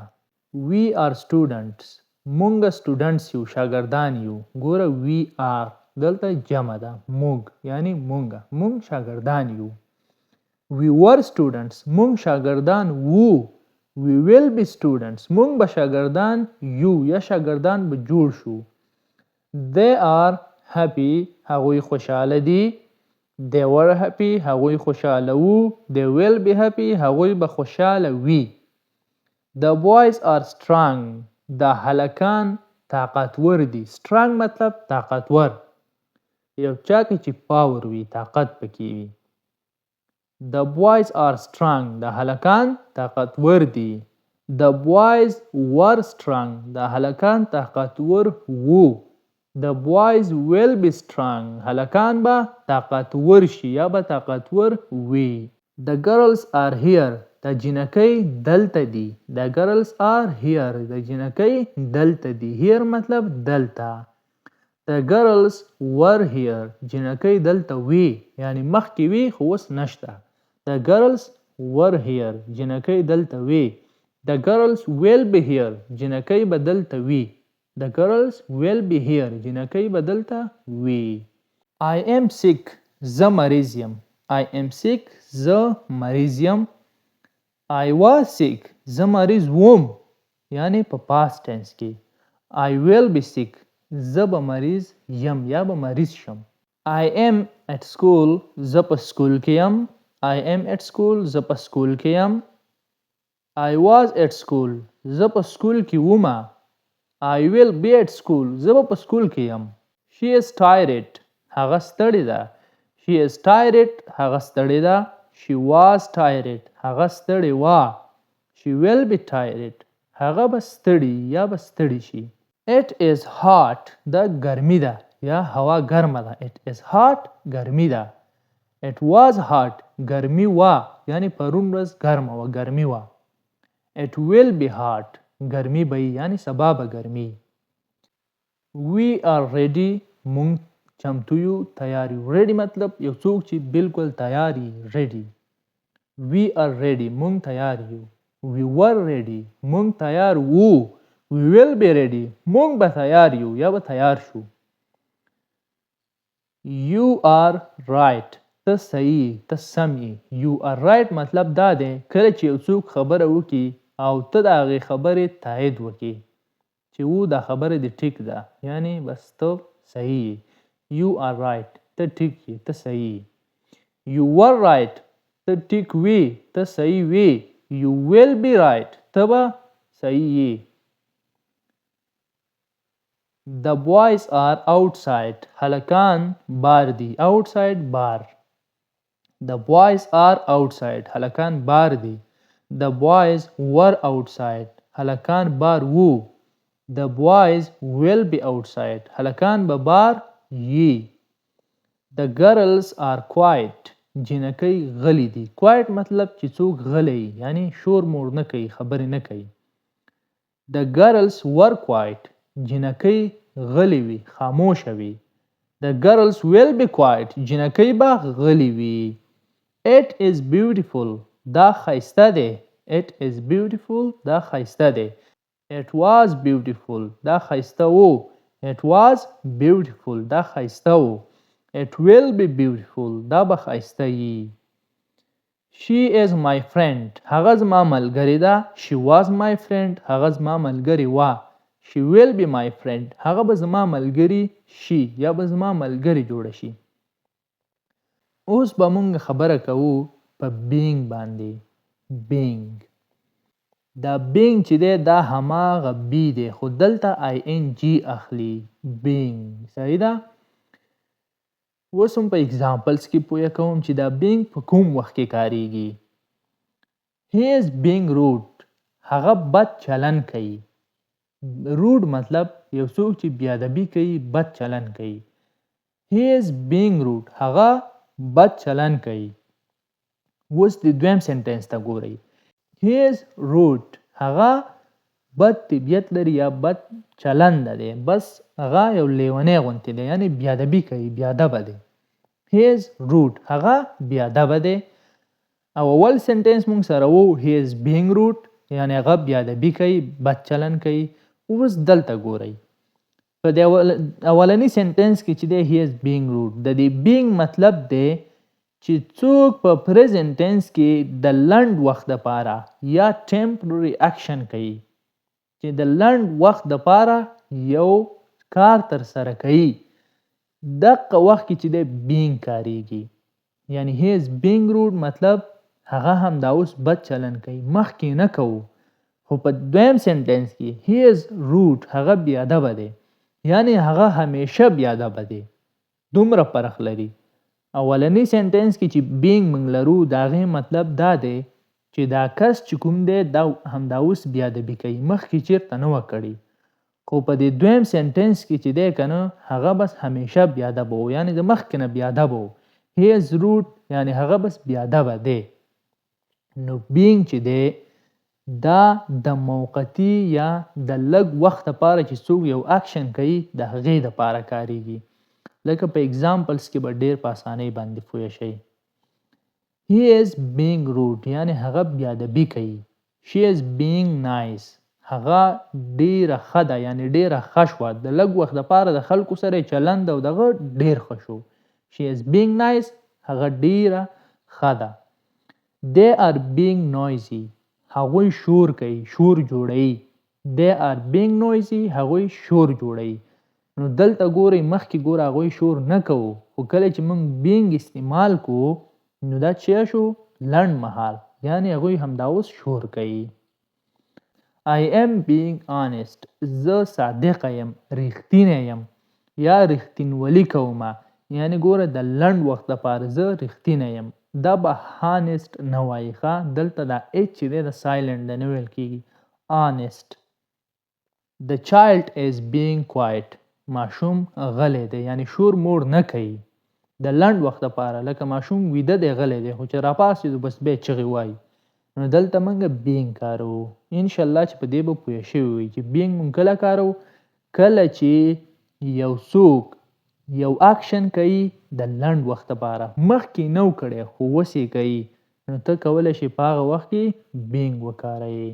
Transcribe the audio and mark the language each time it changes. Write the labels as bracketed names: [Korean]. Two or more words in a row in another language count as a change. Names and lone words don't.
[English] We are students. [Pashto] مونږ students یو شاګردان یو. ګوره [English] we are [Pashto] دلته جمع ده مونږ یعنی مونږ شاګردان یو. [English] We were students. [Pashto] مونږ شاګردان وو. [English] We will be students. [Pashto] مونږ به شاګردان یو یا شاګردان به جوړ شو. [English] They are happy. [Pashto] هغوی خوشحاله دي. [English] They were happy. [Pashto] هغوی خوشحاله وو. [English] They will be happy. [Pashto] هغوی به خوشحاله وي. [English] The boys are strong. [Pashto] دا هلکان طاقتور دي. strong مطلب طاقتور. یو چا کې چې پاور وي طاقت پکې وي. [English] The boys are strong. [Pashto] دا هلکان طاقتور دي. [English] The boys were strong. [Pashto] دا هلکان طاقتور وو. [English] The boys will be strong. [Pashto] هلکان به طاقتور شي یا به طاقتور وي. [English] The girls are here. [Pashto] دا جنکۍ دلته دي. [English] The girls are here. [Pashto] د جنکۍ دلته دي. Here مطلب دلته. [English] The girls were here. [Pashto] جنکۍ دلته وي یعنی مخکې وي خو اوس نشته. [English] The girls were here. [Pashto] جنکۍ دلته وي. [English] The girls will be here. [Pashto] جنکۍ به دلته وي. [English] The girls will be here. [Pashto] جنکۍ به دلته وي. [English] I am sick. [Pashto] زه مریض یم. [English] I am sick. [Pashto] زه مریض یم. [English] I was sick. [Pashto] زه مریض وم یعنی په [English] past tense [Pashto] کې. [English] I will be sick. [Pashto] زه به مریض یم یا به مریض شم. [English] I am at school. [Pashto] زه په سکول کې یم. [English] I am at school. [Pashto] زه په سکول کې یم. [English] I was at school. [Pashto] زه په سکول کې وم. [English] I will be at school. [Pashto] زه په سکول کې یم. [English] She is tired. [Pashto] هغه ستړې ده. [English] She is tired. [Pashto] هغه ستړې ده. [English] She was tired. [Pashto] هغه ستړې وه. [English] She will be tired. [Pashto] هغه به ستړي یا به ستړي شي. [English] It is hot. [Pashto] دا ګرمي ده یا هوا ګرمه ده. [English] It is hot. [Pashto] ګرمي ده. [English] It was hot. [Pashto] ګرمي وه یعنی پرون ورځ ګرمه وه ګرمي وه. [English] It will be hot. [Pashto] ګرمي به یعنی سبا به ګرمي. [English] We are ready. [Pashto] مونږ چمتو یو تیار یو. ready مطلب یو څوک چې بالکل تیار یي ready. [English] We are ready. [Pashto] مونږ تیار یو. [English] We were ready. [Pashto] مونږ تیار وو. [English] We will be ready. [Pashto] مونږ به تیار یو یا به تیار شو. [English] You are right. [Pashto] ته صحیح ته سم یې. [English] You are right [Pashto] مطلب دا دی کله چې یو څوک خبره وکړي او ته د هغې خبرې تایید وکړي چې و دا خبره دې ټیک ده یعنی بس ته صحیح یې. [English] You are right. [Pashto] ته ټیک یې ته صحیح یې. [English] You were right. [Pashto] ته ټیک وې ته صحیح وې. [English] You will be right. [Pashto] ته به صحیح یې. [English] The boys are outside. [Pashto] هلکان بار دي. [English] outside بار. The boys are outside. [Pashto] هلکان بار دي. [English] The boys were outside. [Pashto] هلکان بار وو. [English] The boys will be outside. [Pashto] هلکان به بار یي. [English] The girls are quiet. [Pashto] جنکۍ غلي دي. quiet مطلب چې څوک غلی یعنی شور مور نه کوي خبرې نه کوي. [English] The girls were quiet. [Pashto] جنکۍ غلي وي خاموشه وي. [English] The girls will be quiet. [Pashto] جنکۍ به غلي وي. [English] It is beautiful. [Pashto] دا ښایسته دی. [English] It is beautiful. [Pashto] دا ښایسته دی. [English] It was beautiful. [Pashto] دا ښایسته وو. [English] It was beautiful. [Pashto] دا ښایسته وو. [English] It will be beautiful. [Pashto] دا به ښایسته یي. [English] She is my friend. [Pashto] هغه زما ملګری ده. [English] She was my friend. [Pashto] هغه زما ملګری وه. [English] She will be my friend. [Pashto] هغه به زما ملګری شي یا به زما ملګری جوړه شي. اوس به مونږ خبره کوو په being باندې. being. دا being چې دی دا هماغه be دی خو دلته ing اخلي. being. صحیح ده؟ اوس هم په اگزامپلز کې پوهه کوم چې دا being په کوم وخت کې کاریږي. [English] He is being rude. [Pashto] هغه بد چلن کوي. rude مطلب یو څوک چې بیادبي کوي، بد چلن کوي. [English] He is being rude. [Pashto] هغه بد چلن کوي. اوس د دویم سنټنس ته ګورئ. [English] He is rude. [Pashto] هغه بد طبیعت لري یا بد چلند دی. بس هغه یو لیونی غوندې دی، یعنی بیادبي کوي، بیادبه دی. [English] He is rude. [Pashto] هغه بیادبه دی. او اول سنټنس مونږ سره وو [English] he is being rude، [Pashto] یعنی هغه بیادبي کوي، بد چلند کوي. اوس دلته ګورئ په د اولنی سنټنس کې چې دی [English] he is being rude، [Pashto] د دې being مطلب دی چې څوک په [English] present tense [Pashto] کې د لنډ وخت لپاره یا [English] temporary action [Pashto] کوي، چې د لنډ وخت لپاره یو کار تر سره کوي، دغه وخت کې چې دی being کاریږي. یعنی [English] he is being rude [Pashto] مطلب هغه هم دا اوس بد چلن کوي، مخکې نه کوو. خو په دویم سنټنس کې [English] he is rude [Pashto] هغه بیادبه دی، یعنی هغه همیشه بیادبه دی. دومره فرق لري. اولنی سنټنس کې چې being موږ لرو د هغې مطلب دا دی چې دا کس چې کوم دی دا همدا اوس بیادبي کوي، مخکې چېرته نه وه کړې. خو په دې دویم سنټنس کې چې دی که نه هغه بس همیشه بیادبه و، یعنی د مخکې نه بیادبه و. [English] he is rude [Pashto] یعنی هغه بس بیادبه دی. نو being چې دی دا د موقتي یا د لږ وخت لپاره چې څوک یو اکشن کوي د هغې دپاره کاریږي. لکه په اگزامپلز کې به ډیر په اسانۍ باندې پوه شئ. [English] he is being rude [Pashto] یعنی هغه بیادبي کوي. [English] she is being nice [Pashto] هغه ډیره ښه ده، یعنی ډیره ښه شوه، د لږ وخت لپاره د خلکو سره چلند او دغه ډیر ښه شو. [English] she is being nice [Pashto] هغه ډیره ښه ده. [English] they are being noisy [Pashto] هغوی شور کوي، شور جوړوي. [English] they are being noisy [Pashto] هغوی شور جوړوي. نو دلته ګورئ مخکې ګوره هغوی شور نه کوو، خو کله چې موږ being استعمال کوو نو دا چیا شو؟ لنډ مهال، یعنی هغوی همدا اوس شور کوي. [English] I am being honest [Pashto] زه صادقه یم، رښتینی یم یا رښتینولي کومه، یعنی ګوره د لنډ وخت لپاره زه رښتینی یم. دا به honest نه وایي ښه، دلته دا h چې دی د سایلنټ دی، نه ویل کېږي honest. [English] The child is being quiet [Pashto] ماشوم غلی دی، یعنی شور مور نه کوي د لنډ وخت لپاره. لکه ماشوم ویده دی غلی دی، خو چې راپاڅېدو بس بیا چغې وایي. نو دلته موږ being کاروو. انشاءالله چې په دې به پوه شوي وي چې being موږ کله کاروو؟ کله چې یو څوک یو اکشن کوي د لنډ وخت لپاره، مخکې نه و کړی خو اوس یې کوي، نو ته کولی شي په هغه وخت کې being وکاروې.